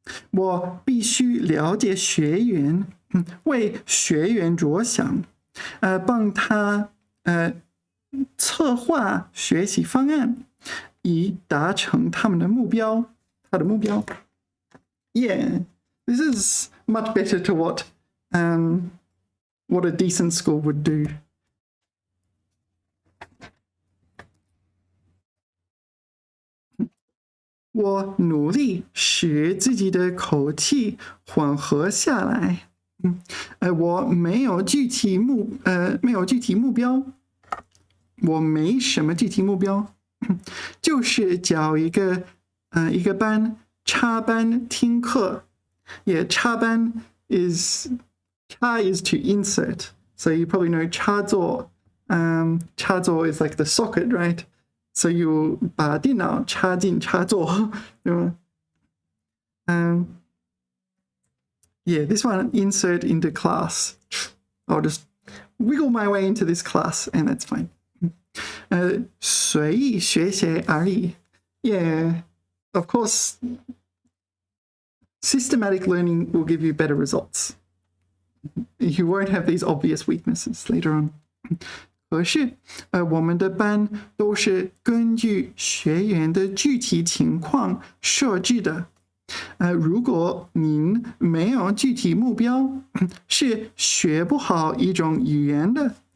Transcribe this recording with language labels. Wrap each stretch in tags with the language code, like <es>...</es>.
<zh>我必须了解学员，为学员着想，帮他策划学习方案，以达成他们的目标。他的目标。</zh> <en>Yeah, this is much better to what a decent school would do.</en> <zh>我努力使自己的口气缓和下来。我没有具体目标，我没什么具体目标，就是教一个班插班听课。</zh> <en>Yeah, 插班 is to insert. So you probably know 插座. 插座 is like the socket, right? So you</en> <zh>把电脑插进插座，对吗？</zh> <en>Yeah, this one, insert into class. I'll just wiggle my way into this class and that's fine.</en> <zh>随意学习而已。</zh> <en>Yeah, of course, systematic learning will give you better results. You won't have these obvious weaknesses later on.</en> <zh>可是，我们的班都是根据学员的具体情况设置的。如果您没有具体目标，是学不好一种语言的。</zh>